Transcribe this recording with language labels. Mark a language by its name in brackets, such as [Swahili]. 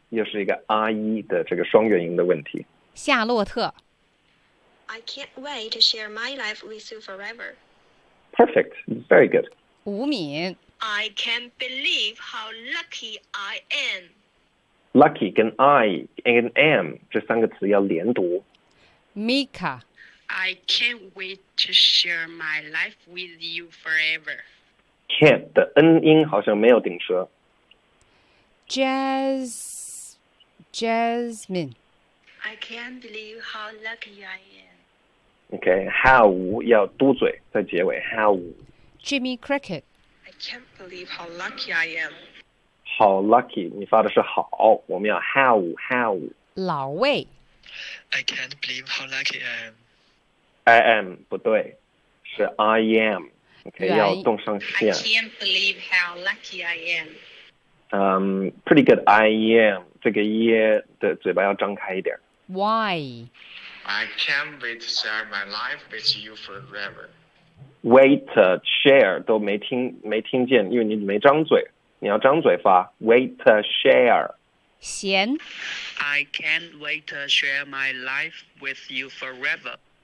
[Chinese] 又是一个 R E 的这个双元音的问题。夏洛特。 [English] I can't wait to share my life with you forever. Perfect, very good. [Chinese] 吴敏。 [English] I can't believe how lucky I am. [Chinese] Lucky 跟 I 跟 am 这三个词要连读。 Mika。 [English] I can't wait to share my life with you forever. [Chinese] Can't 的 N 音好像没有顶舌。 [English] Jazz。 Jasmine. I can't believe how lucky I am. Okay, how [Chinese] 要嘟嘴在结尾 [English] how. Jimmy Cricket. I can't believe how lucky I am. How lucky [Chinese] 你发的是好，我们要 how. 老魏。 [English] I can't believe how lucky I am. I am [Chinese] 不对，是 [English] I am. Okay, [Chinese] 要动上线。 [English] I can't believe how lucky I am. Pretty good. I am. [Chinese] 这个 e 的嘴巴要张开一点。 [English] Why? I can't wait to share my life with you forever. Wait to share [Chinese] 都没听见，因为你没张嘴，你要张嘴发。 [English] Wait to share. [Chinese] 贤。 [English] I can't wait to share my life with you forever.